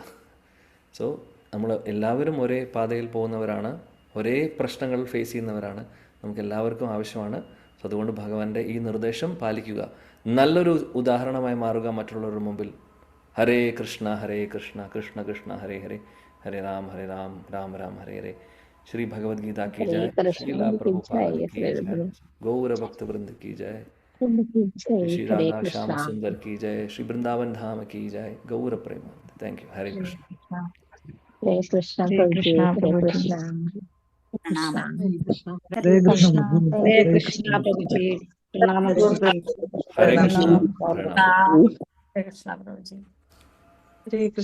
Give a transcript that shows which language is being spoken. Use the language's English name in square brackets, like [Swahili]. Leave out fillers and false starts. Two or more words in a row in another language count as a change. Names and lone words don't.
[Malayalam] സോ നമ്മൾ എല്ലാവരും ഒരേ പാതയിൽ പോകുന്നവരാണ്, ഒരേ പ്രശ്നങ്ങൾ ഫേസ് ചെയ്യുന്നവരാണ്, നമുക്ക് എല്ലാവർക്കും ആവശ്യമാണ്. സോ അതുകൊണ്ട് ഭഗവാന്റെ ഈ നിർദ്ദേശം പാലിക്കുക, നല്ലൊരു ഉദാഹരണമായി മാറുക മറ്റുള്ളവരുടെ മുമ്പിൽ. ഹരേ കൃഷ്ണ കൃഷ്ണ കൃഷ്ണ ഹരേ ഹരേ, ഹരേ രാം രാം രാം ഹരേ ഹരേ. [Hindi] श्री भगवद गीता की जय, श्रीला प्रभुपाद की जय, गौर भक्त वृंद की जय, श्री राधा श्याम सुंदर की जय, श्री वृंदावन धाम की जय, गौर प्रेमानंद. [English] Thank you. [Hindi] हरे कृष्ण. हरे कृष्ण प्रभुजी, हरे कृष्ण. हरे कृष्ण प्रभुजी. हरे कृष्ण. हरे कृष्ण प्रभुजी. हरे कृष्ण.